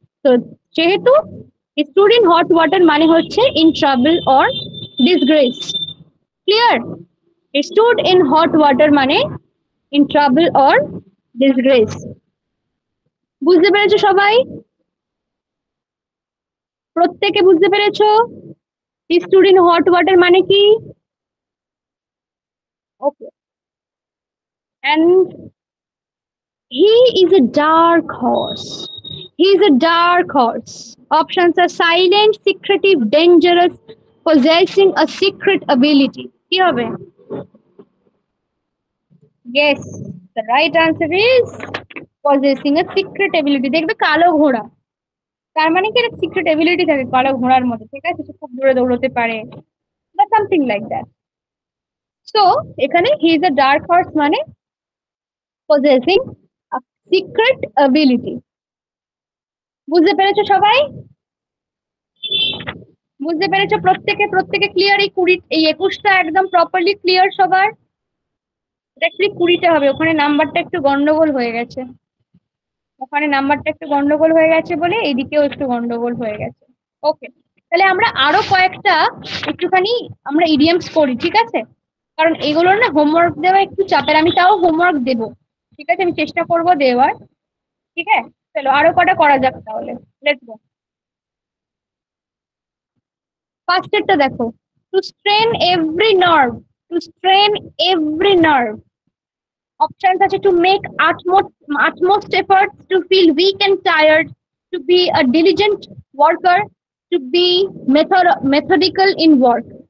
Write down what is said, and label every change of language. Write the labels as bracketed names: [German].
[Bangla] তো যেহেতু [English] stewed in hot water [Bangla] মানে হচ্ছে [English] In trouble or disgrace. Clear? Stewed in hot water মানে in trouble or disgrace. [Bangla] বুঝতে পেরেছো সবাই? প্রত্যেকে বুঝতে পেরেছো [English] stewed in hot water [Bangla] মানে কি? [English] Okay, and he is a dark horse. He is a dark horse. Options are silent, secretive, dangerous, possessing a secret ability. [Bangla] কি হবে? [English] Yes, the right answer is possessing a secret ability. [Bangla] দেখবে কালো ঘোড়া, তার মানে কি একটা সিক্রেট এবিলিটি থাকে কালো ঘোড়ার মধ্যে। ঠিক আছে, সে খুব দূরে দৌড়তে পারে বা সামথিং লাইক দ্যাট। [English] So এখানে he is a dark horse মানে possessing a secret ability. [Bangla] বুঝতে পেরেছো সবাই? বুঝতে পেরেছো প্রত্যেকে? প্রত্যেকে ক্লিয়ার? এই 21টা একদম প্রপারলি ক্লিয়ার সবার? অ্যাকচুয়ালি 20টা হবে, ওখানে নাম্বারটা একটু গন্ডগোল হয়ে গেছে, ওখানে নাম্বারটা একটু গন্ডগোল হয়ে গেছে বলে এইদিকেও একটু গন্ডগোল হয়ে গেছে। ওকে, তাহলে আমরা আরো কয়েকটা একটুখানি আমরা ইডিয়ামস করি, ঠিক আছে? কারণ এগুলোর না হোমওয়ার্ক দেওয়া একটু চাপের, আমি তাও হোমওয়ার্ক দেবো, ঠিক আছে, আমি চেষ্টা করব দেওয়ার। ঠিক আছে, চলো আরো কটা করা যাক তাহলে, লেটস গো। ফার্স্টেরটা দেখো, [English] To strain every nerve, to strain every nerve. Options are to make utmost efforts, to feel weak and tired, to be a diligent worker, to be methodical in work.